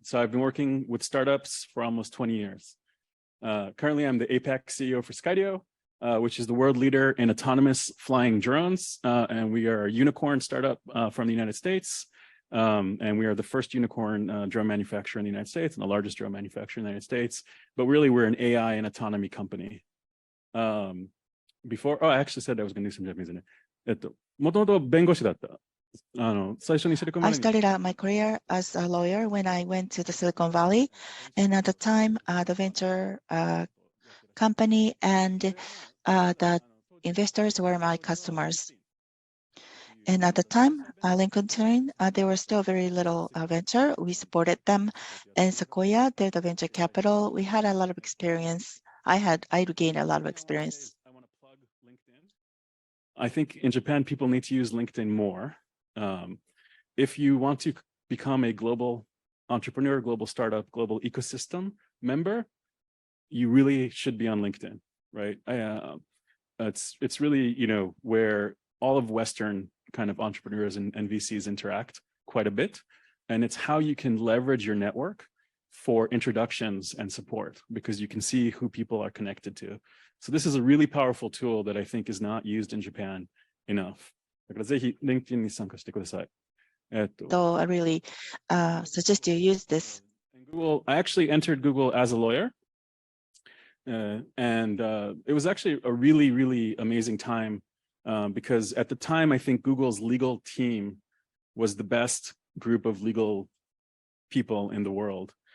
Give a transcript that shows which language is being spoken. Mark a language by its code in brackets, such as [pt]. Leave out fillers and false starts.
[en] So I've been working with startups for almost 20 years. Currently, I'm the APAC CEO for Skydio, which is the world leader in autonomous flying drones. And we are a unicorn startup from the United States. And we are the first unicorn drone manufacturer in the United States and the largest drone manufacturer in the United States. But really, we're an AI and autonomy company. I actually said I was going to do some Japanese in it. [ja] もともと弁護士だった。最初にシリコンバレーに。 [en] I started out my career as a lawyer when I went to the Silicon Valley, and at the time, the venture company and the investors were my customers. And at the time, Lincoln Turn, they were still very little venture. We supported them, and Sequoia, they're the venture capital. We had a lot of experience. I gained a lot of experience. I want to plug LinkedIn. I think in Japan, people need to use LinkedIn more. If you want to become a global entrepreneur, global startup, global ecosystem member, you really should be on LinkedIn, right? It's really, where all of Western kind of entrepreneurs and VCs interact quite a bit. And it's how you can leverage your network for introductions and support, because you can see who people are connected to. So this is a really powerful tool that I think is not used in Japan enough. [ja] だからぜひ LinkedIn に参加してください。 [en] So I really suggest you use this. Google, I actually entered Google as a lawyer. And it was actually a really, really amazing time because at the time, I think Google's legal team was the best group of legal people in the world.